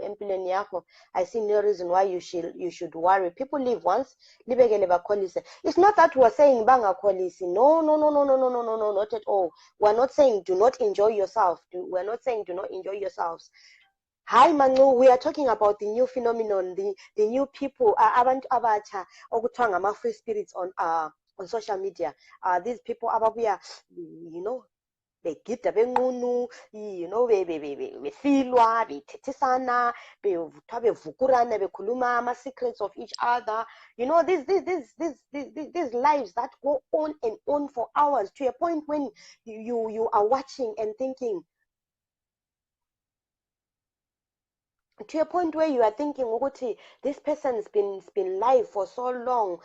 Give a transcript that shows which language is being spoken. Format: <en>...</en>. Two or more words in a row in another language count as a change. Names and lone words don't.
<en>I see no reason why you should worry. People live once. It's not that we're saying banga quality. No, not at all. We're not saying do not enjoy yourself. We're not saying do not enjoy yourselves. Hi Manu, we are talking about the new phenomenon, the new people,</en> <nd>abantu abatsha okuthiwa ngama-</nd> <en>free spirits on social media. These people</en> <nd>ababuya, begida benqunu, besilwa, bethethisana, bevukurana, bekhuluma ama-</nd> <en>secrets of each other. These lives that go on and on for hours to a point when you are watching and thinking, to a point where you are thinking, this person's been live for so long.</en>